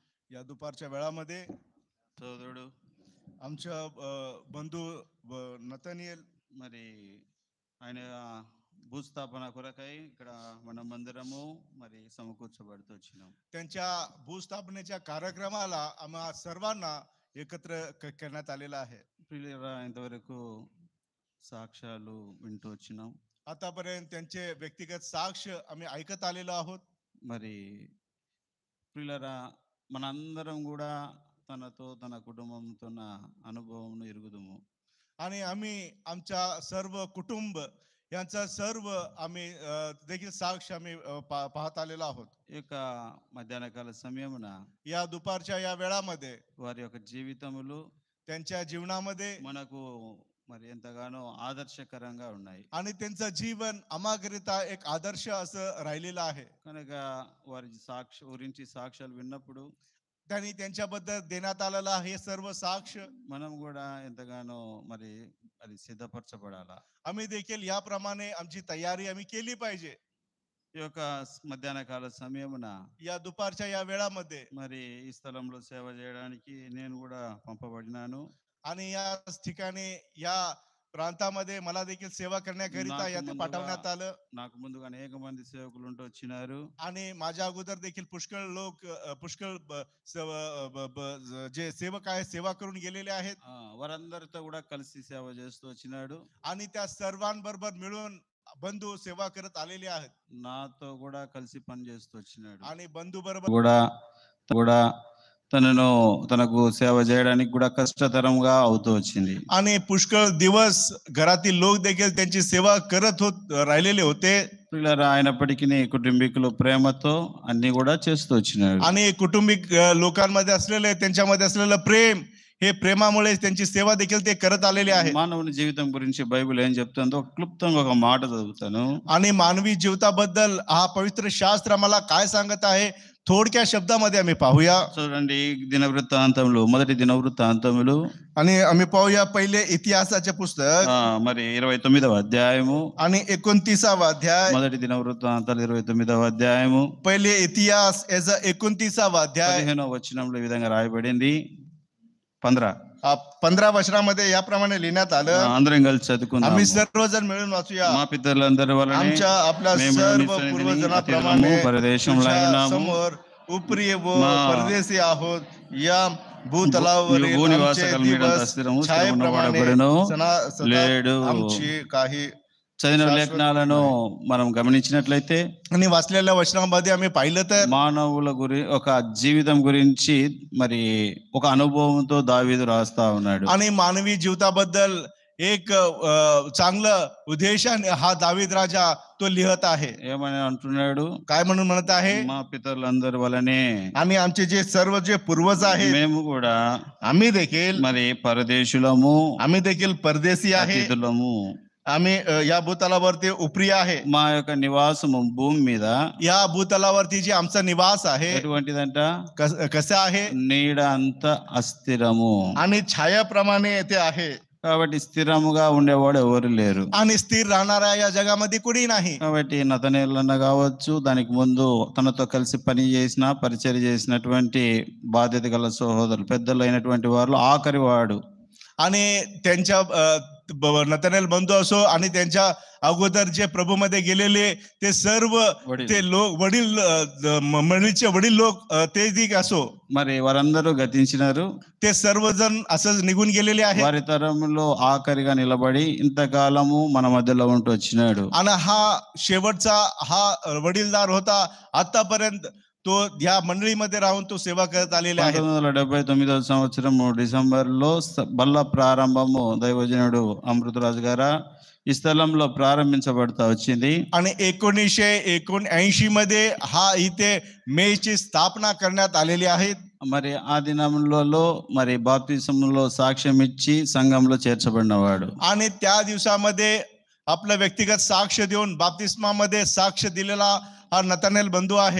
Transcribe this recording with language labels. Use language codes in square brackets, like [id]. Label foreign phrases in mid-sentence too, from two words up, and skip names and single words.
[mr] या दुपारच्या वेळामध्ये [te] సోదరుడు [mr] आमच्या बंधू नतनियल [te] మరి ఆయన భూస్థాపన కొరకై ఇక్కడ మన మందిరము మరి సమకూర్చబడుతూ వచ్చినాం. [mr] त्यांच्या भूस्थापनेच्या कार्यक्रमाला आम्हा सर्वांना एकत्र करण्यात आलेला आहे. [te] ప్రియులారా, ఇంతవరకు సాక్ష్యాలు వింటూ వచ్చినాం. [mr] आतापर्यंत त्यांचे व्यक्तिगत साक्ष आम्ही ऐकत आलेलो आहोत. [te] మరి ప్రియులారా, మనందరం కూడా తనతో తన కుటుంబంతో అనుభవం ఎరుగుదుము. [mr] आणि आम्ही आमच्या सर्व कुटुंब यांचा सर्व आम्ही देखील साक्ष आम्ही पाहत आलेलो आहोत. [te] ఈ యొక్క మధ్యాహ్న కాల సమయమున [mr] या दुपारच्या या वेळामध्ये [te] వారి యొక్క జీవితములు [mr] त्यांच्या जीवनामध्ये [te] మనకు మరి ఎంతగానో ఆదర్శకరంగా ఉన్నాయి. [mr] आणि त्यांचं जीवन आम्हाकरिता एक आदर्श असं राहिलेलं आहे. [te] కనుక వారి గురించి సాక్ష్యాలు విన్నప్పుడు [mr] त्यांनी त्यांच्याबद्दल देण्यात आलेला हे सर्व साक्ष [te] మనం కూడా ఎంతగానో మరి అది సిద్ధపరచబడాలా. [mr] आम्ही देखील याप्रमाणे आमची तयारी आम्ही केली पाहिजे. [te] ఈ యొక్క మధ్యాహ్న కాల సమయమున [mr] या दुपारच्या या वेळामध्ये [te] మరి ఈ స్థలంలో సేవ చేయడానికి నేను కూడా పంపబడినాను. [mr] आणि या ठिकाणी या प्रांतामध्ये मला देखील सेवा करण्याकरिता यात पाठवण्यात आलं. [te] నాకు ముందుగా అనేక మంది సేవకులు ఉంటూ వచ్చినారు. [mr] आणि माझ्या अगोदर देखील पुष्कळ लोक पुष्कळ जे सेवक आहेत सेवा करून गेलेले आहेत. [te] వారందరితో కూడా కలిసి సేవ చేస్తూ వచ్చినాడు. [mr] आणि त्या सर्वांबरोबर मिळून बंधू सेवा करत आलेले आहेत. [te] నాతో కూడా కలిసి పని చేస్తూ వచ్చినాడు. [mr] आणि बंधू बरोबर [te] కూడా తనకు సేవ చేయడానికి కూడా కష్టతరంగా అవుతూ వచ్చింది. [mr] आणि पुष्कळ दिवस घरातील लोक देखील त्यांची सेवा करत राहिलेले होते. [te] అయినప్పటికీ కుటుంబీకులు ప్రేమతో అన్ని కూడా చేస్తూ వచ్చినాడు. [mr] आणि कुटुंबिक लोकांमध्ये असलेले त्यांच्यामध्ये असलेलं प्रेम हे प्रेमामुळे त्यांची सेवा देखील ते करत आलेले आहे. [te] మానవుని జీవితం గురించి బైబిల్ ఏం చెప్తుందో క్లుప్తంగా ఒక మాట చదువుతాను. [mr] आणि मानवी जीविताबद्दल हा पवित्र शास्त्र आम्हाला काय सांगत आहे थोडक्या शब्दामध्ये आम्ही पाहूया. [te] చూడండి, దినవృత్తాంతములు మొదటి దినవృత్తాంతములు [mr] आणि आम्ही पाहूया पहिले इतिहासाचे पुस्तक [te] మరి 29వ అధ్యాయము [mr] आणि 29वा अध्याय. [te] మొదటి దినవృత్తాంతాలు 29వ అధ్యాయము [mr] पहिले इतिहास याचा 29वा अध्याय [te] 15వ వచనంలో ఈ విధంగా రాయబడింది. [mr] 15 వచనాमध्ये याप्रमाणे लिहिण्यात आलं. [te] అందరం కలిసి చదువుకుందాం. [mr] आम्ही सर्वजण मिळून वाचूया. [te] మా పితరులందరి వలన [mr] आमच्या आपल्या सर्व पूर्वजनाप्रमाणे [te] परदेशంలో [mr] समोर उपरी व परदेशी आहोत. या भूतलावरील आमचे दिवस छायेप्रमाणे [te] లేడు. [mr] आमची काही [te] చదివిన లేఖనాలను మనం గమనించినట్లయితే [mr] आणि वाचलेल्या वचनामध्ये आम्ही पाहिलं तर [te] మానవుల ఒక జీవితం గురించి మరి ఒక అనుభవంతో దావీదు రాస్తా ఉన్నాడు. [mr] आणि मानवी जीविताबद्दल एक चांगलं उद्देशाने हा दावीद राजा तो लिहत आहे. [te] ఏమని అంటున్నాడు? [mr] काय म्हणून म्हणत आहे? [te] మా పితరులందరి వలనే [mr] आणि आमचे जे सर्व जे पूर्वज आहेत [te] మేము కూడా [mr] आम्ही देखील [te] మరి పరదేశులము, [mr] आम्ही देखील परदेशी आहे. [te] అతిథులము. [mr] आम्ही या भूतलावरती उपरी आहे. [te] మా యొక్క నివాసము భూమి మీద [mr] या भूतलावरती जे आमचा निवास आहे [te] ఎటువంటిదంట? [mr] कसं आहे? [te] నీడ అంత అస్థిరము. [mr] आणि छायाप्रमाणे ते आहे. [te] కాబట్టి స్థిరముగా ఉండేవాడు ఎవరు లేరు. [mr] आणि स्थिर राहणाऱ्या या जगामध्ये कुणी नाही. [te] కాబట్టి నతనేలన్న కావచ్చు, దానికి ముందు తనతో కలిసి పని చేసిన పరిచర్య చేసినటువంటి బాధ్యత గల సహోదరులు పెద్దలు అయినటువంటి వారు ఆఖరి వాడు. [mr] आणि त्यांच्या नतनेल बंधू असो आणि त्यांच्या अगोदर जे प्रभूमध्ये गेलेले ते सर्व ते लोक वडील मंडळीचे वडील लोक ते असो [te] మరి వారందరూ గతించినారు. [mr] ते सर्वजण असंच निघून गेलेले आहेत. [te] వారి తరంలో ఆఖరిగా నిలబడి ఇంతకాలము మన మధ్యలో ఉంటూ వచ్చినాడు. [mr] आणि हा शेवटचा हा वडीलदार होता. आतापर्यंत तो या मंडळीमध्ये राहून तो सेवा करत आलेला आहे. [te] 1979వ సంవత్సరం డిసెంబర్లో బల్ల ప్రారంభము దైవజనుడు అమృతరాజు గారు ఈ స్థలంలో ప్రారంభించబడతా వచ్చింది. [mr] आणि 1979 मध्ये हा इथे मेची स्थापना करण्यात आलेली आहे. [te] మరి ఆ దినములలో మరి బాప్తిసంలో సాక్ష్యం ఇచ్చి సంఘంలో చేర్చబడినవాడు. [mr] आणि त्या दिवसामध्ये आपलं व्यक्तिगत साक्ष देऊन बाप्तिस्मामध्ये साक्ष दिलेला हा नतनेल बंधू आहे.